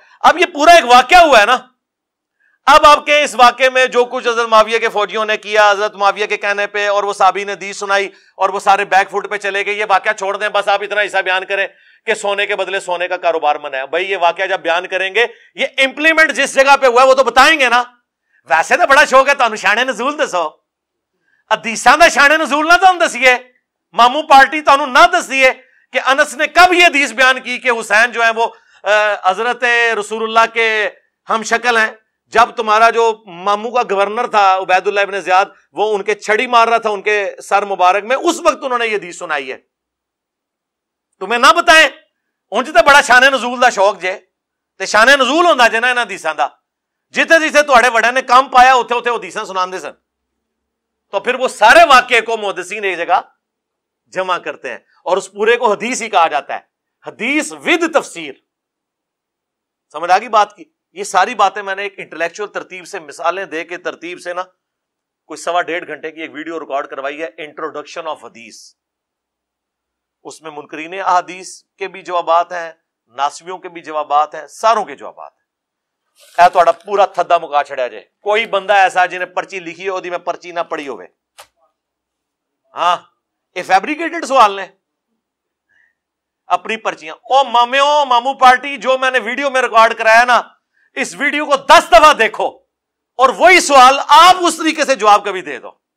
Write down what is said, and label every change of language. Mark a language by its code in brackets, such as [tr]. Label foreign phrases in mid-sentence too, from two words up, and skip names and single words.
[ur] اب یہ پورا ایک واقعہ ہوا ہے نا، اب آپ کے اس واقعے میں جو کچھ حضرت معاویہ کے فوجیوں نے کیا حضرت معاویہ کے کہنے پہ، اور وہ صحابی نے حدیث سنائی اور وہ سارے [en] back foot [ur] پہ چلے گئے، یہ واقعہ چھوڑ دیں، بس آپ اتنا حصہ بیان کریں کہ سونے کے بدلے سونے کا کاروبار منع ہے۔ بھائی یہ واقعہ جب بیان کریں گے، یہ امپلیمنٹ جس جگہ پہ ہوا ہے وہ تو بتائیں گے نا۔ [pa] ویسے تو بڑا شوق ہے تو نشان نزول دسو، حدیثاں دا شان نزول نہ تانوں دسیے، مامو پارٹی تانوں نہ دسیے [ur] کہ انس نے کب یہ حدیث بیان کی کہ حسین جو ہے وہ حضرت رسول اللہ کے ہم شکل ہیں، جب تمہارا جو مامو کا گورنر تھا عبید اللہ ابن زیاد وہ ان کے چھڑی مار رہا تھا ان کے سر مبارک میں، اس وقت انہوں نے یہ حدیث سنائی ہے، تمہیں نہ بتائیں؟ [pa] انج تے بڑا شان نزول دا شوق جے، تے شان نزول ہوندا جے نا انہاں حدیثاں دا، جتھے جتھے تہاڈے وڈیاں نے کام پایا اوتھے اوتھے حدیثاں سناندے سن، [ur] تو پھر وہ سارے واقعے کو محدثین ایک جگہ جمع کرتے ہیں اور اس پورے کو حدیث ہی کہا جاتا ہے، حدیث ود تفسیر۔ سمجھ آ گئی بات کی؟ یہ ساری باتیں میں نے ایک انٹلیکچوئل ترتیب سے مثالیں دے کے ترتیب سے نا کوئی 1.5 گھنٹے کی ایک ویڈیو ریکارڈ کروائی ہے، [en] introduction of [ur] حدیث۔ اس میں منکرین احادیث کے بھی جوابات ہیں، ناسبیوں کے بھی جوابات ہیں، ساروں کے جوابات ہیں۔ [pa] اے تہاڈا پورا تھدا مکا چھڑیا جے، کوئی بندہ ایسا جنہیں پرچی لکھی ہو دی میں پرچی نہ پڑھی ہوئے، ہاں یہ فیبریکیٹڈ سوال نے اپنی پرچیاں۔ [ur] او مامو پارٹی جو میں نے ویڈیو میں ریکارڈ کرایا نا، اس ویڈیو کو 10 دفعہ دیکھو اور وہی سوال آپ اس طریقے سے جواب کبھی دے دو۔